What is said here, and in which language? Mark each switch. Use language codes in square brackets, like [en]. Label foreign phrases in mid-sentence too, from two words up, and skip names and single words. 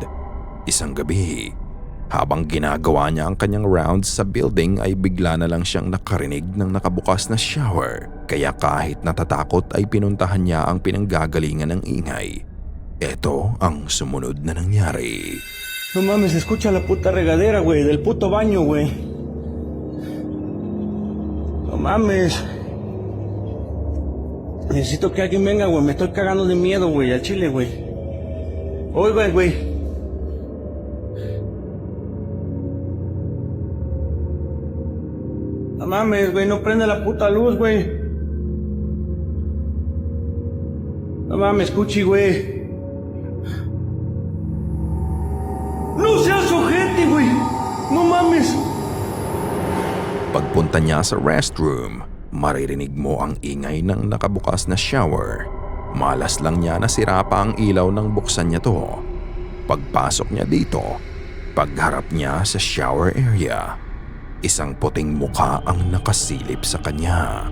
[tl] Isang gabi, habang ginagawa niya ang kanyang rounds sa building ay bigla na lang siyang nakarinig ng nakabukas na shower. Kaya kahit natatakot ay pinuntahan niya ang pinanggagalingan ng ingay. Ito ang sumunod na nangyari. [es] No mames, escucha la puta regadera, güey, del puto baño, güey. No mames. Necesito que alguien venga, güey, me estoy cagando de miedo, güey, al chile, güey. Oiga, güey. No mames, güey, no prende la puta luz, güey. No mames, Cuchi, güey. ¡No seas ojete, güey! ¡No mames! [tl] Pagpunta niya sa restroom, maririnig mo ang ingay ng nakabukas na shower. Malas lang niya na sira pa ang ilaw nang buksan niya to. Pagpasok niya dito, pagharap niya sa [en] shower area, [tl] isang puting mukha ang nakasilip sa kanya.